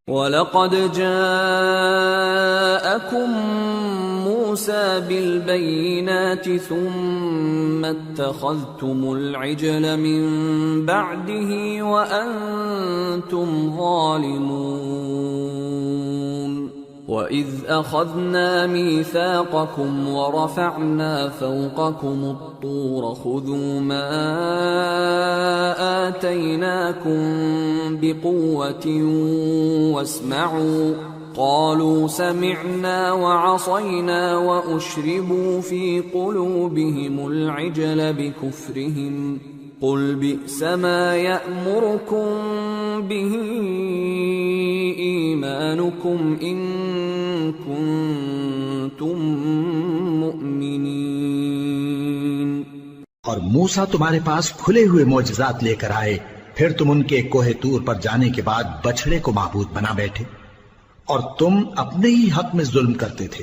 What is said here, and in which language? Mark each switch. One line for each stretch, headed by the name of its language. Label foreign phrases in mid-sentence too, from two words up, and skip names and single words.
Arabic: ولقد جاءكم موسى بالبينات ثم اتخذتم العجل من بعده وأنتم ظالمون وإذ أخذنا ميثاقكم ورفعنا فوقكم الطور خذوا ما آتيناكم بقوة واسمعوا قالوا سمعنا وعصينا وأشربوا في قلوبهم العجل بكفرهم قل بئس ما يأمركم به إيمانكم إن كنتم مؤمنين.
Urdu: اور موسیٰ تمہارے پاس کھلے ہوئے معجزات لے کر آئے، پھر تم ان کے کوہِ طور پر جانے کے بعد بچھڑے کو معبود بنا بیٹھے اور تم اپنے ہی حق میں ظلم کرتے تھے.